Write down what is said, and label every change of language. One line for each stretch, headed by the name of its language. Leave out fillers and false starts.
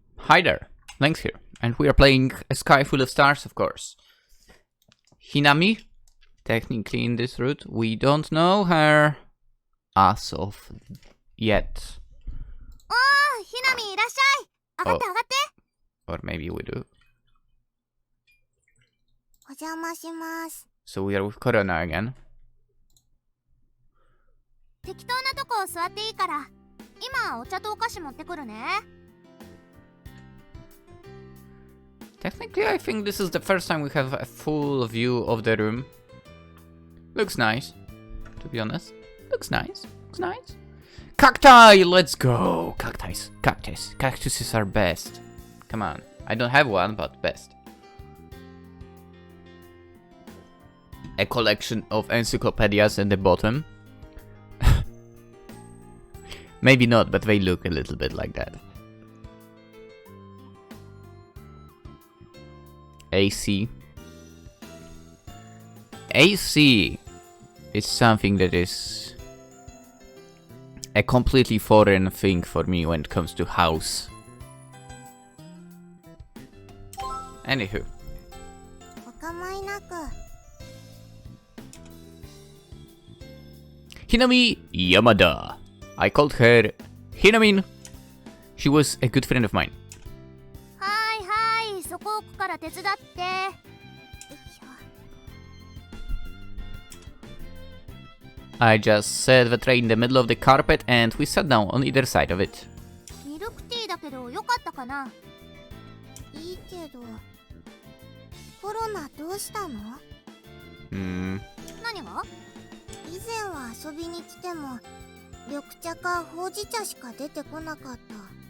English: Hi there, Lynx here, and we are playing A Sky Full of Stars, of course. Hinami, technically in this route, we don't know her as of yet.
Japanese: おー、ひなみいらっしゃい。上がって上がって。
English: Or maybe we do.
Japanese: お邪魔します。
English: So we are with Korona again.
Japanese: 適当なとこ座っていいから、今お茶とお菓子持ってくるね。
English: Technically, I think this is the first time we have a full view of the room. Looks nice, to be honest. Looks nice. Looks nice. Cacti! Let's go! Cactus. Cactus. Cactuses are best. Come on. I don't have one, but best. A collection of encyclopedias at the bottom. Maybe not, but they look a little bit like that. AC. AC is something that is a completely foreign thing for me when it comes to house. Anywho.
Japanese: お構いなく。
English: Hinami Yamada. I called her Hinamin. She was a good friend of mine.
Japanese: はいはい、そこ奥から手伝って。よいしょ。
English: I just set the tray in the middle of the carpet and we sat down on either side of it.
Japanese: ミルクティーだけどよかったかな。いいけど。コロナどうしたの？何が？以前は遊びに来ても緑茶かほうじ茶しか出てこなかった。